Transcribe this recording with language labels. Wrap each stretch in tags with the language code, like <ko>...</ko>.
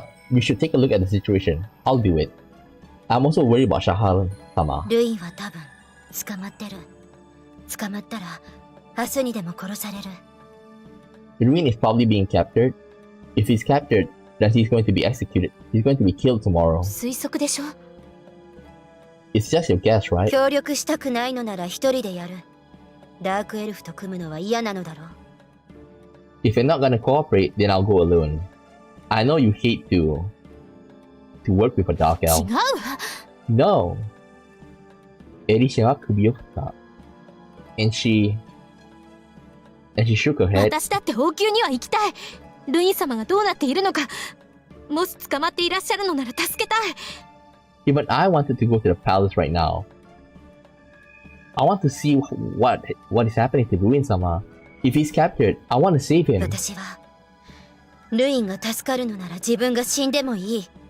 <en>We should take a look at the situation. I'll do it. I'm also worried about Shahar sama.</en> <ja>ルインは多分捕まってる。捕まったら明日にでも殺される。</ja> <en>Ruin is probably being captured. If he's captured, then he's going to be executed. He's going to be killed tomorrow.</en> <ja>推測でしょ</ja> <en>It's just your guess, right?</en> <ja>協力したくないのなら一人でやる。ダークエルフと組むのは嫌なのだろう。</ja> <en>If you're not gonna cooperate, then I'll go alone. I know you hate to work with a dark</en> <ja>違</ja> <en>elf. うわ。 No.</en> <ja>エリシャは首を振った。</ja> <en>And she shook her head.</en> <ja>私だって王宮には行きたい。ルイン様がどうなっているのか。もし捕まっていらっしゃるのなら助けたい。</ja> <en>Even I wanted to go to the palace right now. I want to see what is happening to Ruin-sama. If he's captured, I want to save him.</en> <ja>私はルインが助かるのなら自分が死んでもいい。</ja>